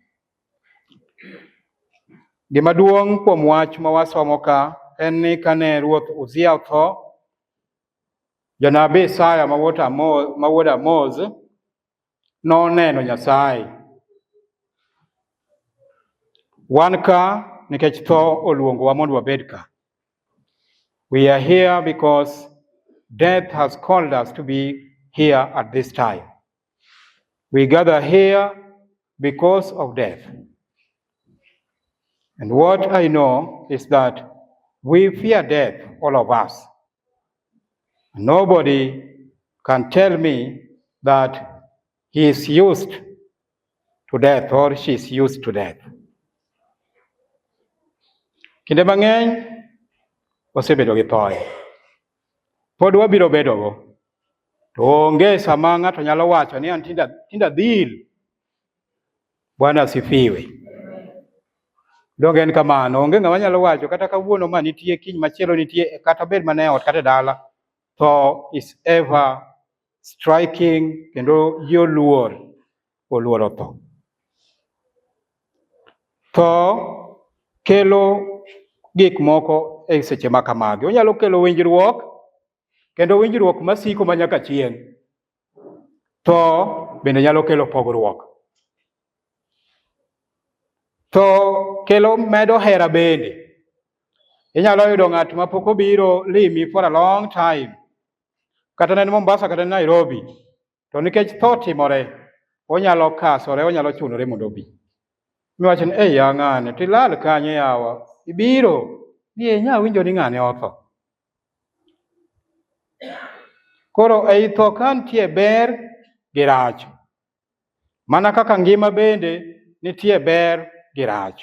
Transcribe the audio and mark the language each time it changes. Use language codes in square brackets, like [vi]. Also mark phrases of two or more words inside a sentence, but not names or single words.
[luo] Gima duong' kuom wach ma wasomo ka en ni kane Ruoth Uzia otho, janabi Isaya ma wuod Amoz noneno Nyasaye. Wan ka nikech tho oluongowa mondo wabed ka. [en] We are here because death has called us to be here at this time. We gather here because of death. And what I know is that we fear death, all of us. Nobody can tell me that he is used to death or she is used to death. [luo] Kinde mang'eny wasebedo gi thoe, pod wabiro bedogo, to onge sama ng'ato nyalo wacho ni an tinda dhil. [sw] Bwana asifiwe. [luo] Donge en kamano, onge ng'ama nyalo wacho kata kawuono ma nitie, kiny machielo nitie, kata bed mane ot kata dala. [en] Tho is ever striking, [luo] kendo ji oluoro tho. Tho kelo gik moko e seche ma kamagi. Onyalo kelo winjruok, kendo winjruok masiko manyaka chieng'. Tho bende nyalo kelo pogruok. Tho kelo medo hera bende. Inyalo yudo ng'at ma pok obiro limi [en] for a long time, [luo] kata ne Mombasa kata Nairobi, to nikech tho timore, onyalo kasore, onyalo chunore mondo obi. Miwacho ni ya ng'ane tilal kanye yawa, ibiro ni nya winjo ni ng'ane otho. Koro ei tho ka nitie ber gi rach, mana kaka ngima bende nitie ber gi rach.